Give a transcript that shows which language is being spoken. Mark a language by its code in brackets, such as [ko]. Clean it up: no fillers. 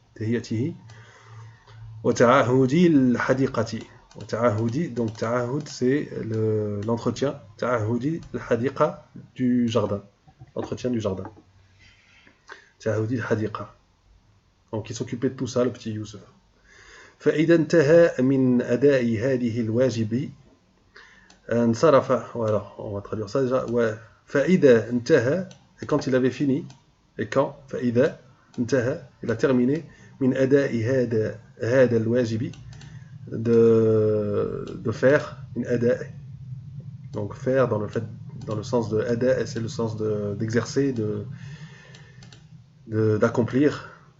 [ar] تهيئته. وتعهد الحديقة. [fr] Ta'ahudi, donc ta'ahud c'est l'entretien, ta'ahudi al-hadiqa du jardin, l'entretien du jardin. Ta'ahudi al-hadiqa. Donc il s'occupait de tout ça, le petit Youssef. [ar] فإذا انتهى من أداء هذه الواجب انصرف, [fr] voilà, on va traduire ça déjà. Ouais. [ar] فإذا انتهى, [fr] et quand il avait fini, et quand [ar] فإذا انتهى, [fr] il a terminé [ar] من أداء هذا الواجب, [fr] de faire une ada, donc faire dans le sens de ada, c'est le sens d'exercer, d'accomplir